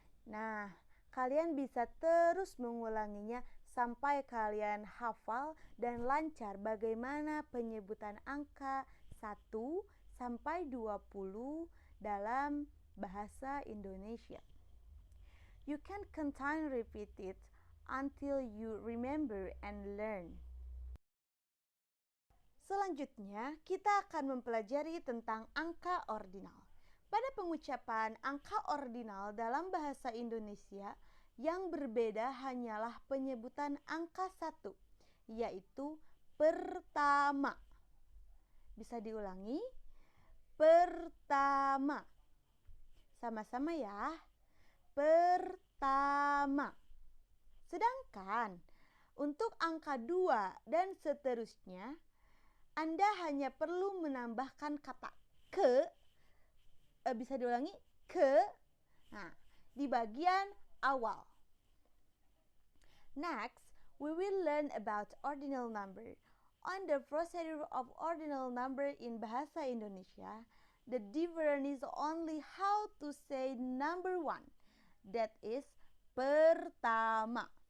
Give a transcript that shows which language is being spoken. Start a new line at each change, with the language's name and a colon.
Indonesian: Nah, kalian bisa terus mengulanginya sampai kalian hafal dan lancar bagaimana penyebutan angka 1 sampai 20 dalam bahasa Indonesia.
English: You can continue repeat it until you remember and learn.
Indonesian: Selanjutnya, kita akan mempelajari tentang angka ordinal. Pada pengucapan angka ordinal dalam bahasa Indonesia, yang berbeda hanyalah penyebutan angka 1, yaitu pertama. Bisa diulangi? Pertama. Sama-sama ya. Pertama. Sedangkan untuk angka 2 dan seterusnya, Anda hanya perlu menambahkan kata ke, bisa diulangi, ke, nah, di bagian awal.
English: Next, we will learn about ordinal number. On the procedure of ordinal number in Bahasa Indonesia, the difference is only how to say number 1, that is, pertama.